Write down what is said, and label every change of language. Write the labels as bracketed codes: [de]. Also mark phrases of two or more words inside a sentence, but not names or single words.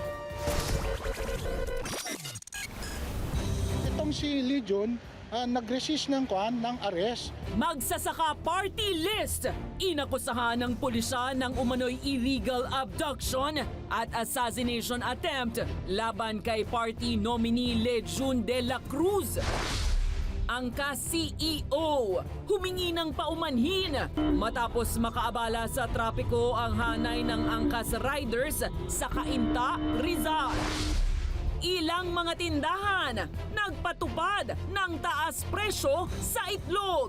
[tl] Itong si Legion, nag-resist ng arrest. Magsasaka party list! Inakusahan ng pulisya ng umano'y [en] illegal abduction [tl] at [en] assassination attempt [tl] laban kay [en] party nominee [tl] Legion de la Cruz. Ang ka-CEO humingi ng paumanhin matapos makaabala sa trapiko ang hanay ng angkas riders sa Cainta, Rizal. Ilang mga tindahan nagpatupad ng taas presyo sa itlog.